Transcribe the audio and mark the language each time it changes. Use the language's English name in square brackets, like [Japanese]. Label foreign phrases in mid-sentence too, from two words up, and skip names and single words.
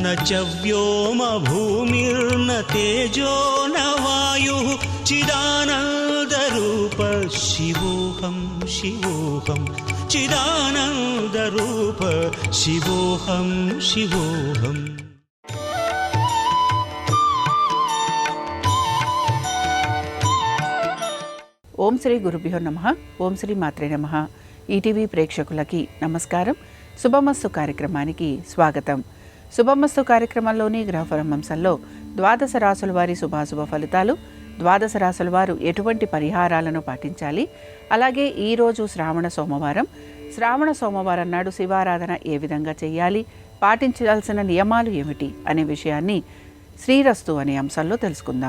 [Sanskrit] च व्योम भूमिर्न तेजो न वायुः चिदानन्दरूप शिवोऽहं शिवोऽहं चिदानन्दरूप शिवोऽहं शिवोऽहम्। ఓం శ్రీ గురుభ్యో నమః. ఓం శ్రీ మాత్రే నమః. [Telugu] ఈటీవీ ప్రేక్షకులకి నమస్కారం. శుభమస్తు కార్యక్రమానికి స్వాగతం. శుభమస్తు కార్యక్రమంలోని గ్రహపరమంశంలో ద్వాదశ రాసుల వారి శుభాశుభ ఫలితాలు, ద్వాదశ రాసుల వారు ఎటువంటి పరిహారాలను పాటించాలి, అలాగే ఈరోజు శ్రావణ సోమవారం నాడు శివారాధన ఏ విధంగా చేయాలి, పాటించాల్సిన నియమాలు ఏమిటి అనే విషయాన్ని శ్రీరస్తు అనే అంశంలో తెలుసుకుందాం.